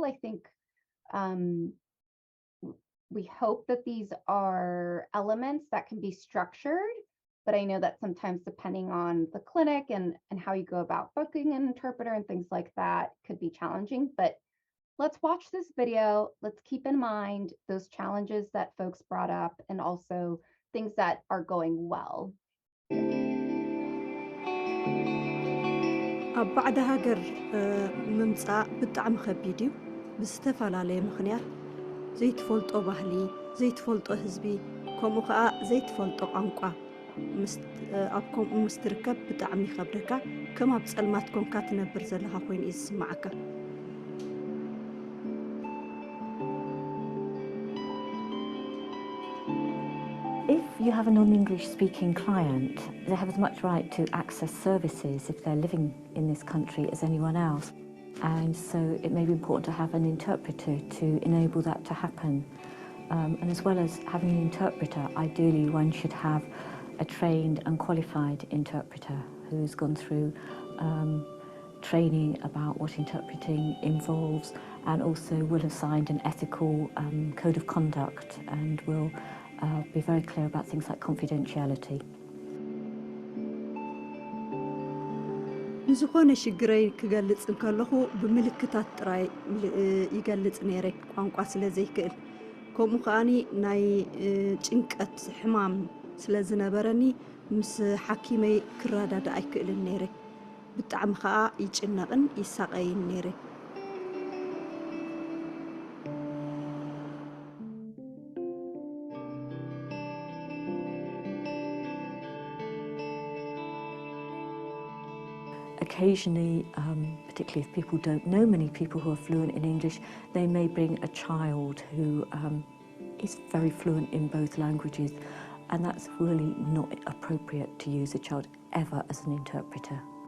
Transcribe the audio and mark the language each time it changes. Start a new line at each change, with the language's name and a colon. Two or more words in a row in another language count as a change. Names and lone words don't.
English: I think we hope that these are elements that can be structured, but I know that sometimes depending on the clinic and how you go about booking an interpreter and things like that could be challenging. But let's watch this video. Let's keep in mind those challenges that folks brought up, and also things that are going well.
Tigrinya: ኣብ ባዕዳ ሃገር ምምፃእ ብጣዕሚ ከቢድ እዩ ብዝተፈላለየ ምኽንያት ዘይትፈልጦ ባህሊ ዘይትፈልጦ ህዝቢ ከምኡ ከዓ ዘይትፈልጦ ቋንቋ ኣብ ከምኡ ምስ ትርከብ ብጣዕሚ ይከብደካ ከም ኣብ ፀልማት ኮንካ ትነብር ዘለካ ኮይኑ እዩ ዝስማዓካ
English: If you have a non-English speaking client, they have as much right to access services if they're living in this country as anyone else. And so it may be important to have an interpreter to enable that to happen. And as well as having an interpreter, ideally one should have a trained and qualified interpreter who's gone through training about what interpreting involves and also will have signed an ethical code of conduct and will be very clear about things like confidentiality.
Tigrinya: ንዝኾነ ሽግረይ ክገልጽ እንከለኹ ብምልክታት ጥራይ ይገልጽ ነይረ ቋንቋ ስለ ዘይክእል ከምኡ ከዓኒ ናይ ጭንቀት ሕማም ስለ ዝነበረኒ ምስ ሓኪመይ ክረዳዳ ኣይክእልን ነይረ ብጣዕሚ ከዓ ይጭነቕን ይሳቀይን ነይረ
English: Occasionally, particularly if people don't know many people who are fluent in English, they may bring a child who is very fluent in both languages, and that's really not appropriate to use a child ever as an interpreter.